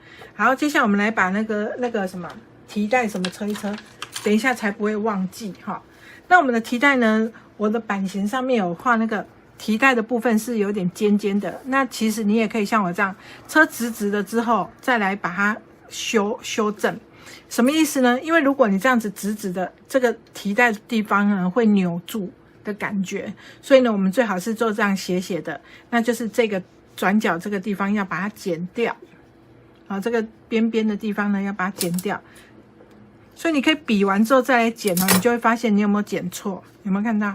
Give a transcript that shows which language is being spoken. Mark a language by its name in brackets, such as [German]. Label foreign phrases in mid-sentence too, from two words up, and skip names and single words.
[Chinese] 好，接下來我們來把那個什麼提袋什麼車一車，等一下才不會忘記哈。那我們的提袋呢，我的版型上面有畫那個提袋的部分是有點尖尖的，那其實你也可以像我這樣車直直的之後再來把它修正。什麼意思呢？因為如果你這樣子直直的，這個提袋的地方呢會扭住的感覺，所以呢，我們最好是做這樣斜斜的，那就是這個轉角這個地方要把它剪掉，好，這個邊邊的地方呢要把它剪掉，所以你可以比完之後再來剪你就會發現你有沒有剪錯，有沒有看到？